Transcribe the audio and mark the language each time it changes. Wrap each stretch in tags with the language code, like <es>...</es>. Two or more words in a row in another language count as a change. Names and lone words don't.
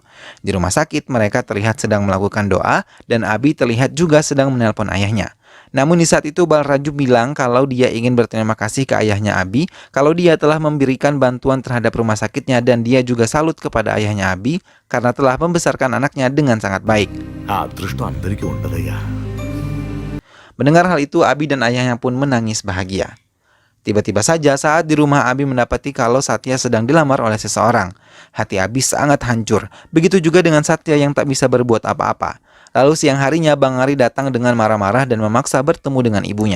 <id>Di rumah sakit mereka terlihat sedang melakukan doa dan Abi terlihat juga sedang menelpon ayahnya. Namun di saat itu Balraju bilang kalau dia ingin berterima kasih ke ayahnya Abi kalau dia telah memberikan bantuan terhadap rumah sakitnya dan dia juga salut kepada ayahnya Abi karena telah membesarkan anaknya dengan sangat baik.</id> <te>ఆ అదృష్టం అందరికీ ఉండదయ్యా.</te> <id>Mendengar hal itu, Abi dan ayahnya pun menangis bahagia. Tiba-tiba saja saat di rumah Abi mendapati kalau Satya sedang dilamar oleh seseorang. Hati Abi sangat hancur. Begitu juga dengan Satya yang tak bisa berbuat apa-apa. Lalu siang harinya Bang Ari datang dengan marah-marah dan memaksa bertemu dengan ibunya.</id>